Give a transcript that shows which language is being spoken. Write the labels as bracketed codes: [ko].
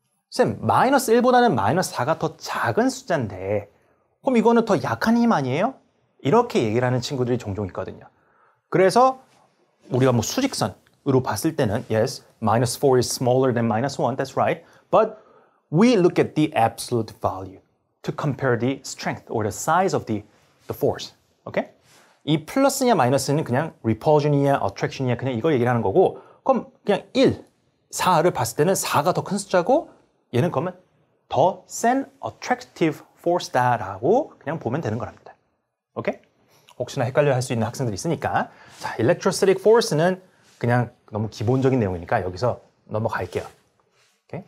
[ko] 쌤, 마이너스 1보다는 마이너스 4가 더 작은 숫자인데 그럼 이거는 더 약한 힘 아니에요? 이렇게 얘기를 하는 친구들이 종종 있거든요. 그래서 우리가 뭐 수직선으로 봤을 때는 [en] yes, minus 4 is smaller than minus 1, that's right. But we look at the absolute value to compare the strength or the size of the force. Okay? [ko] 이 플러스냐 마이너스는 그냥 repulsion이냐 attraction이냐 그냥 이걸 얘기를 하는 거고 그럼 그냥 4를 봤을 때는 4가 더 큰 숫자고 얘는 그러면 더 센 attractive force다라고 그냥 보면 되는 거랍니다. 오케이? 혹시나 헷갈려 할 수 있는 학생들이 있으니까 자, electrostatic force는 그냥 너무 기본적인 내용이니까 여기서 넘어갈게요. 오케이?